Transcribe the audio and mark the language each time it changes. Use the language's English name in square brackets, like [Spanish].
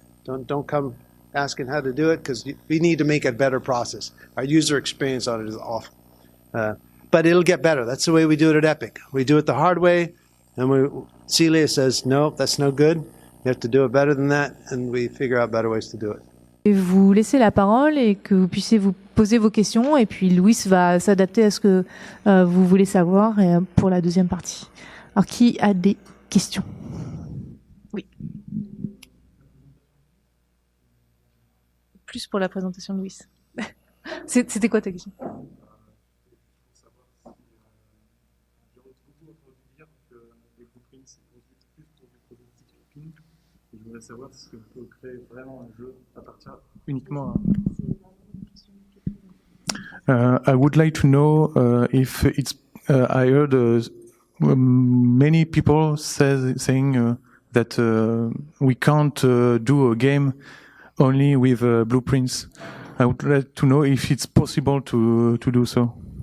[English] Don't come asking how to do it, because we need to make a better process. Our user experience on it is awful. But it'll get better. That's the way we do it at Epic. We do it the hard way, and Celia says, no, that's no good. You have to do it better than that, and we figure out better ways to do it. [French] Et vous laisser la parole et que vous puissiez vous poser vos questions. Et puis Louis va s'adapter à ce que vous voulez savoir pour la deuxième partie. Alors, qui a des questions? Oui. Plus pour la présentation de Louis. C'était quoi ta question? Je voudrais savoir si on peut créer vraiment un jeu à partir uniquement. [English] I would like to know if it's. I heard many people saying that we can't do a game only with blueprints. I would like to know if it's possible to do so.